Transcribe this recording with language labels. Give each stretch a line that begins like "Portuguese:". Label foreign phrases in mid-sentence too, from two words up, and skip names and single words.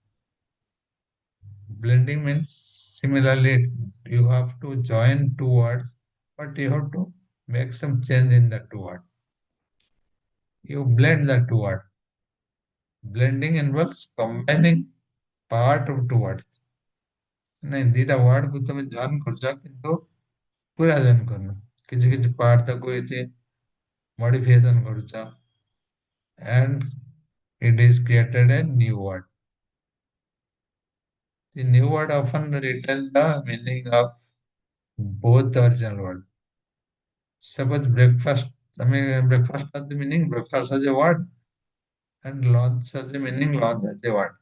English: Blending means similarly you have to join two words, but you have to make some change in the two words. You blend the two words. Blending involves combining part of two words.
Odia: ନାଇଁ ଦିଟା ୱାର୍ଡ କୁ ତମେ ଜଏନ୍ କରୁଛ କିନ୍ତୁ ପୁରା ଜଏନ୍ କରୁନ, କିଛି କିଛି ପାର୍ଟ ତାକୁ କିଛି modification କରୁଛ,
English: and it is created a new word. The new word often retain the meaning of both the original word. Suppose breakfast, I mean breakfast has the meaning breakfast as a word, and lunch has the meaning lunch as a word.